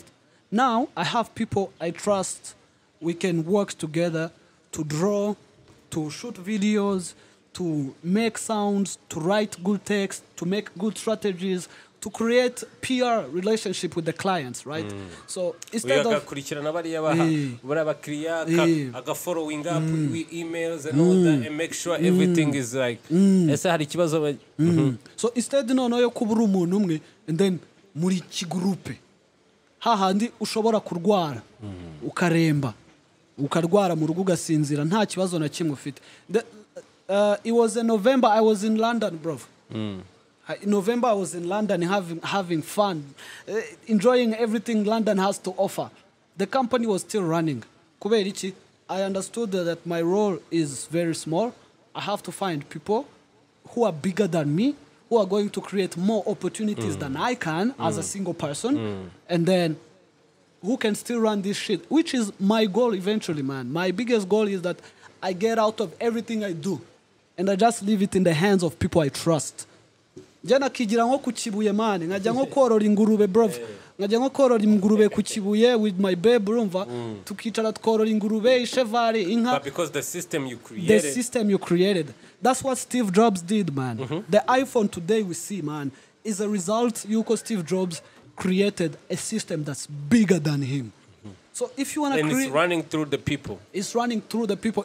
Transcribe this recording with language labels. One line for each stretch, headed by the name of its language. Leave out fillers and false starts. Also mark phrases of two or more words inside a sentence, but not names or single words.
English: Now I have people I trust. We can work together to draw, to shoot videos, to make sounds, to write good text, to make good strategies, to create PR relationship with the clients, right? So instead of following up with emails and all that and make sure everything is like so instead
Kinyarwanda: no yo kubura umuntu umwe
English: and then
Kinyarwanda: muri kigurupe hahandi ushobora kurwara ukaremba ukarwara mu rugo ugasinzira nta kibazo na kimwe ufite.
English: It was in November, I was in London, bro. In November I was in London having fun, enjoying everything London has to offer. The company was still running.
Kinyarwanda: Kubera iki,
English: I understood that my role is very small. I have to find people who are bigger than me, who are going to create more opportunities than I can as a single person, and then who can still run this shit, which is my goal eventually, man. My biggest goal is that I get out of everything I do, and I just leave it in the hands of people I trust.
Kinyarwanda: Njya nakigira nko ku Kibuye, man, nkajya nko korora ingurube, bro. Nkajya nko korora ingurube ku Kibuye
English: with my babe,
Kinyarwanda: urumva, tukicara tkorora ingurube, ishevare, inka.
English: But because the system you created. That's what Steve Jobs did, man. The iPhone today we see, man, is a result yuko Steve Jobs created a system that's bigger than him. So if you want to create... And it's running through the people. It's running through the people.